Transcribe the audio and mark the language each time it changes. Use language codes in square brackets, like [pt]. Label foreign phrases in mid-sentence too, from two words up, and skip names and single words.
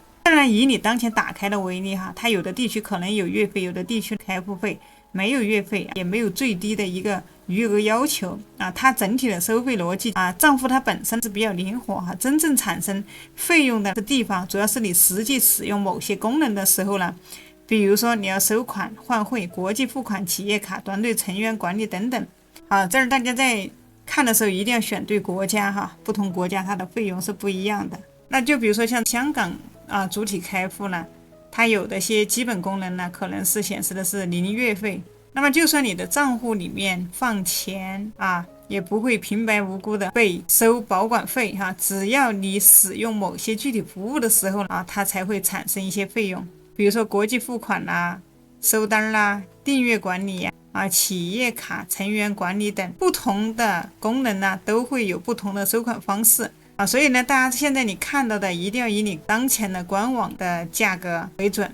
[zh] 當然以你當前打開的為例它有的地區可能有月費，有的地區開戶費沒有月費，也沒有最低的一個餘額要求它整體的收費邏輯賬戶它本身是比較靈活真正產生費用的地方主要是你實際使用某些功能的時候呢，比如說你要收款、換匯、國際付款、企業卡、團隊成員管理等等這兒大家在看的時候一定要選對國家不同國家它的費用是不一樣的。那就比如說像香港主體開戶呢，它有的些基本功能呢可能是顯示的是零月費，那麼就算你的賬戶裡面放錢也不會平白無故的被收保管費只要你使用某些具體服務的時候它才會產生一些費用，比如說國際付款收單訂閱管理企業卡成員管理等不同的功能呢都會有不同的收款方式所以呢大家现在你看到的一定要以你當前的官網的價格為準。